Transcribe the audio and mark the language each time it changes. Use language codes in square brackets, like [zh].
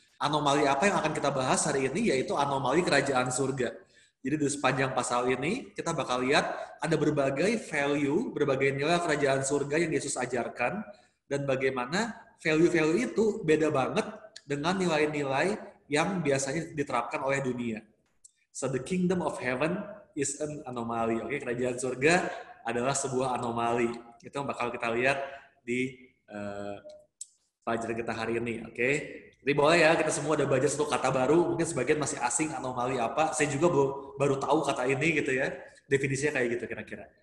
[id] Anomali apa yang akan kita bahas hari ini, yaitu anomali kerajaan surga. Jadi di sepanjang pasal ini, kita bakal lihat ada berbagai value, berbagai nilai kerajaan surga yang Yesus ajarkan, dan bagaimana value-value itu beda banget dengan nilai-nilai yang biasanya diterapkan oleh dunia. [en] So the kingdom of heaven is an anomaly. [id] Oke, kerajaan surga adalah sebuah anomali. Itu yang bakal kita lihat di pelajaran kita hari ini. Oke, jadi boleh ya, kita semua udah belajar satu kata baru. Mungkin sebagian masih asing anomali apa. Saya juga baru tahu kata ini gitu ya. Definisinya kayak gitu kira-kira.